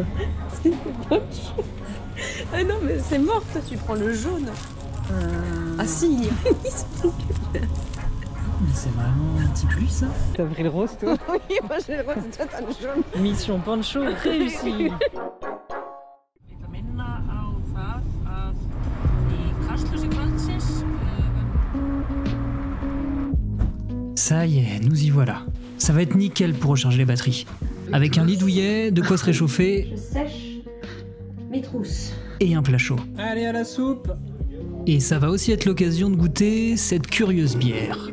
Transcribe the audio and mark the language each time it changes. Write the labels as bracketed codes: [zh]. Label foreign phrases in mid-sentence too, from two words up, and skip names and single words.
[fr] C'est pas chaud. Ah non, mais c'est mort, toi, tu prends le jaune. Ah si, il y a Mais c'est vraiment un petit plus ça. T'as pris le rose toi? Oui, moi j'ai le rose, toi t'as le jaune. Mission poncho réussie. [is] Líka minna á það að í kastljósi kvöldsins verður [fr] Ça y est, nous y voilà. Ça va être nickel pour recharger les batteries. Avec un lit douillet, de quoi se réchauffer... Je sèche mes trousses. Et un plat chaud. Allez, à la soupe. Et ça va aussi être l'occasion de goûter cette curieuse bière.